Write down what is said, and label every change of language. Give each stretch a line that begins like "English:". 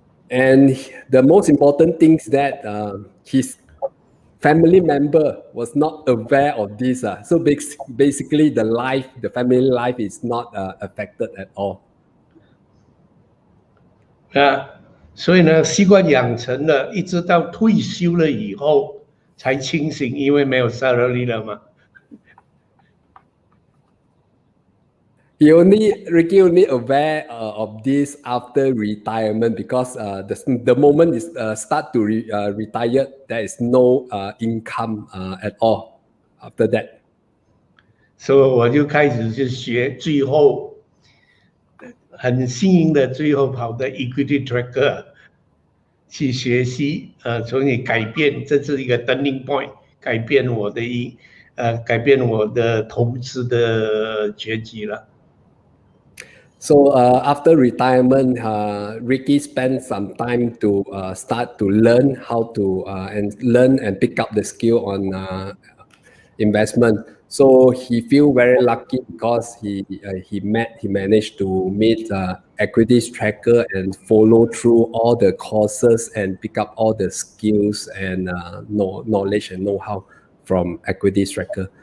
English: and the most important thing is that his family member was not aware of this. So basically the family life is not affected at all.
Chinese: 所以呢，习惯养成了，一直到退休了以后才清醒，因为没有 salary 了嘛。
English: Ricky only aware of this after retirement, because the moment is start to retire, there is no income at all after that.
Chinese: 所以我就开始去学，最后很幸运的，最后跑到 equity tracker 去学习，从你改变，这是一个
English: turning point，
Chinese: 改变我的投资的结局了。
English: So after retirement, Ricky spent some time to start to learn how to learn and pick up the skill on investment. So he feel very lucky because he managed to meet equities tracker and follow through all the courses and pick up all the skills and knowledge and know-how from equities tracker.